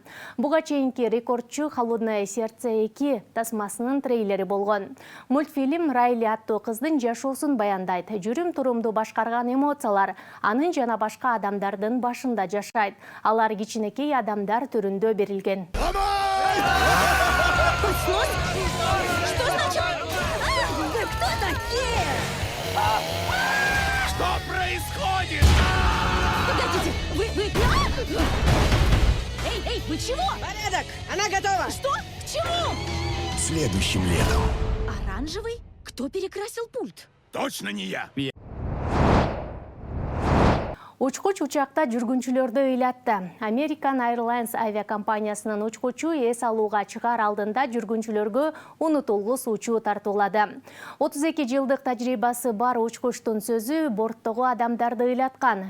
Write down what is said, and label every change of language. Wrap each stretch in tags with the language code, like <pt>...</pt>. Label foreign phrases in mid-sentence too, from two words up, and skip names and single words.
<ky>Буга чейинки рекордчу Холодное сердце 2 тасмасынын трейлери болгон. Мультфильм Райли аттуу кыздын жашоосун баяндайт. Жүрүм турумду башкарган эмоциялар анын жана башка адамдардын башында жашайт. Алар кичинекей адамдар түрүндө берилген.</ky> <ru>Что значит? Вы кто такие? Что происходит? Погодите, вы... Эй, вы чего? Порядок! Она готова! Что? К чему? Следующим летом. Оранжевый? Кто перекрасил пульт? Точно не я.</ru> <ky>Учкуч учакта жүргүнчүлөрдү ыйлатты. American Airlines авиакомпаниясынын учкучу эс алууга чыгаар алдында жүргүнчүлөргө унутулгус учуу тартуулады. 32 жылдык тажрыйбасы бар учкучтун сөзү борттогу адамдарды ыйлаткан.</ky>